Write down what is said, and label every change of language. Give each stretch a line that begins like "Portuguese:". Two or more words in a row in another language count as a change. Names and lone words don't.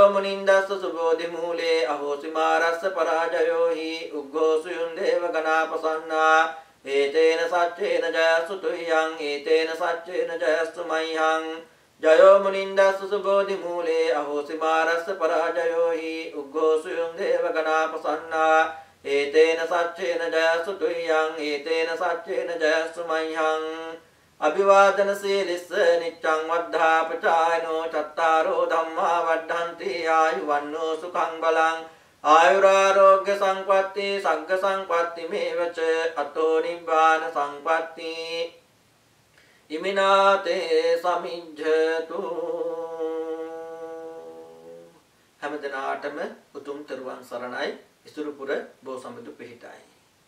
Pali: මුනින්දස්ස සුබෝධි මූලේ අහෝසි මාරස්ස පරාජයෝ හි උග්ඝෝසුයුං දේවගණා ප්‍රසන්නා ඒතේන සච්චේන ජයස්සු තුයං ඒතේන සච්චේන ජයස්සු මයිහං ජයෝ මුනින්දස්ස සුබෝධි මූලේ අහෝසි මාරස්ස පරාජයෝ හි උග්ඝෝසුයුං දේවගණා ප්‍රසන්නා ඒතේන සච්චේන ජයස්සු තුයං ඒතේන සච්චේන ජයස්සු මයිහං අභිවාදන සීලිස්ස නිච්ඡං වද්ධා පචායනෝ චත්තාරෝ ධම්මා වද්ධන්ති ආයුවන්නෝ සුඛං බලං ආයුරාෝග්‍ය සංපatti සග්ග සංපatti මේවච අතෝ නිබ්බාන සංපatti ඉමිනාතේ සමිජ්ජතු
Sinhala: හැමදෙනාටම උතුම් තෙරුවන් සරණයි ඉසුරුපුර බෝසම්බුදු පිහිටයි